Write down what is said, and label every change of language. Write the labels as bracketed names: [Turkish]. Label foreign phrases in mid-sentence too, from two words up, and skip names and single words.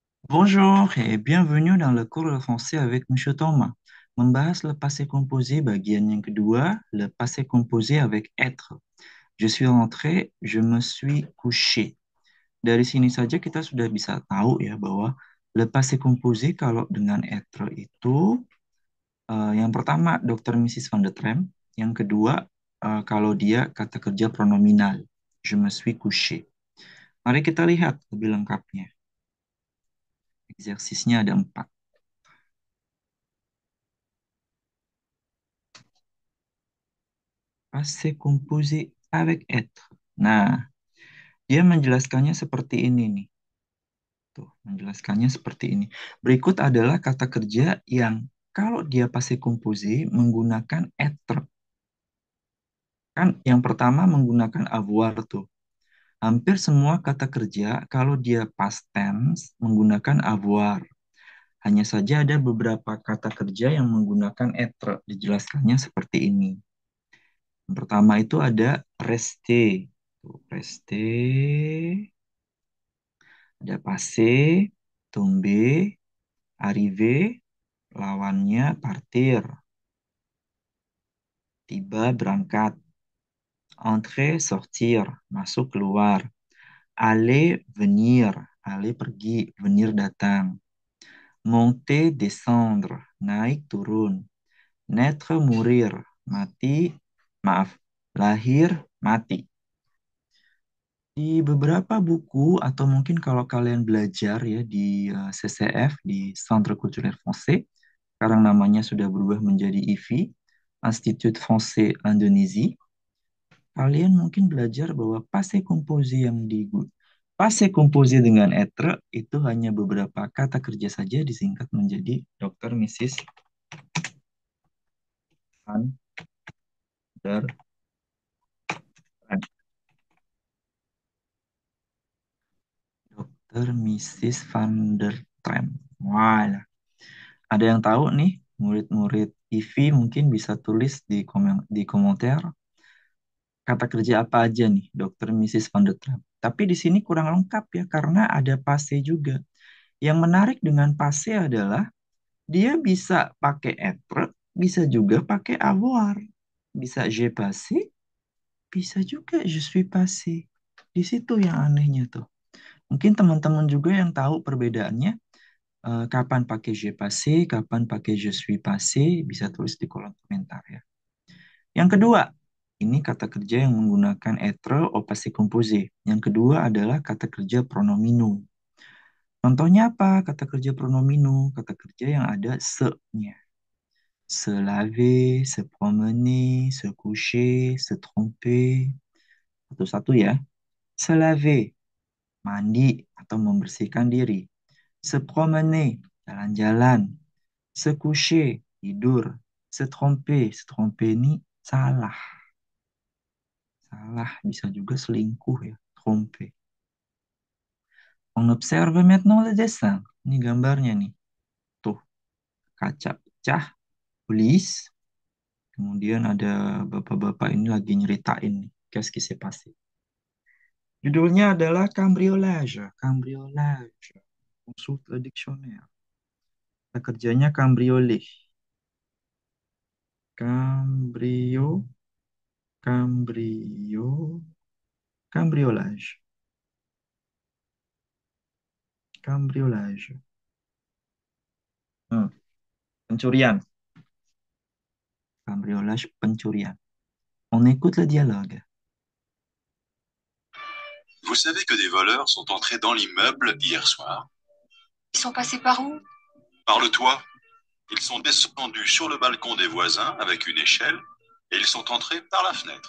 [French] Bonjour et bienvenue dans le cours de français avec Monsieur Thomas. [Indonesian] Membahas [French] le passé composé [Indonesian] bagian yang kedua, [French] le passé composé avec être. Je suis rentré, je me suis couché. [Indonesian] Dari sini saja kita sudah bisa tahu ya bahwa [French] le passé composé [Indonesian] kalau dengan être itu yang pertama Dr. Mrs. Van de Trem, yang kedua kalau dia kata kerja pronominal. [French] Je me suis couché. [Indonesian] Mari kita lihat lebih lengkapnya. Eksersisnya ada 4. [French] Passé composé avec être. [Indonesian] Nah, dia menjelaskannya seperti ini nih. Tuh, menjelaskannya seperti ini. Berikut adalah kata kerja yang kalau dia [French] passé composé [Indonesian] menggunakan être. Kan yang pertama menggunakan avoir tuh. Hampir semua kata kerja kalau dia past tense menggunakan avoir. Hanya saja ada beberapa kata kerja yang menggunakan être. Dijelaskannya seperti ini. Yang pertama itu ada rester. Tuh, rester. [French] Ada passé, tomber, arriver, lawannya partir, [Indonesian] tiba, berangkat, [French] entrer, sortir, [Indonesian] masuk, keluar, [French] aller, venir, aller pergi, venir datang, monter, descendre, [Indonesian] naik, turun, [French] naître, mourir, [Indonesian] mati, maaf, lahir, mati. Di beberapa buku atau mungkin kalau kalian belajar ya di CCF, di Centre Culturel Français, sekarang namanya sudah berubah menjadi IFI, Institut Français Indonésie, kalian mungkin belajar bahwa [French] passé composé [Indonesian] yang [French] passé composé [Indonesian] dengan être itu hanya beberapa kata kerja saja disingkat menjadi Dr. Mrs. Van der Trem. Dr. Mrs. Van der Trem. Wah, ada yang tahu nih, murid-murid IFI mungkin bisa tulis di komentar kata kerja apa aja nih, Dokter Mrs. Van der Trap. Tapi di sini kurang lengkap ya, karena ada passé juga. Yang menarik dengan passé adalah dia bisa pakai être, bisa juga pakai avoir. Bisa [French] je passé, [Indonesian] bisa juga [French] je suis passé. [Indonesian] Di situ yang anehnya tuh. Mungkin teman-teman juga yang tahu perbedaannya, kapan pakai [French] je passé, [Indonesian] kapan pakai [French] je suis passé, [Indonesian] bisa tulis di kolom komentar ya. Yang kedua, ini kata kerja yang menggunakan [French] être au passé composé. [Indonesian] Yang kedua adalah kata kerja pronomino. Contohnya apa? Kata kerja pronomino, kata kerja yang ada se-nya. [French] Se laver, se promener, se coucher, se tromper. [Indonesian] Satu-satu ya. [French] Se laver, [Indonesian] mandi atau membersihkan diri. [French] Se promener, [Indonesian] jalan-jalan. [French] Se coucher, tidur. [Indonesian] Se tromper ini salah. Salah, bisa juga selingkuh ya, tromper. [French] On observe maintenant le dessin. [Indonesian] Ini gambarnya nih. Tuh, kaca pecah, polis. Kemudian ada bapak-bapak ini lagi nyeritain nih, [French] qu'est-ce qui s'est passé. [Indonesian] Judulnya adalah cambriolage. Cambriolage. [French] Consulte le dictionnaire. [Indonesian] Kata kerjanya [French] cambrioler. Cambrio, cambrio, cambriolage. [Indonesian] Cambriolage. Hmm, pencurian. Cambriolage, pencurian. [French] On écoute le dialogue. Vous savez que des voleurs sont entrés dans l'immeuble hier soir? Ils sont passés par où? Par le toit. Ils sont descendus sur le balcon des voisins avec une échelle et ils sont entrés par la fenêtre.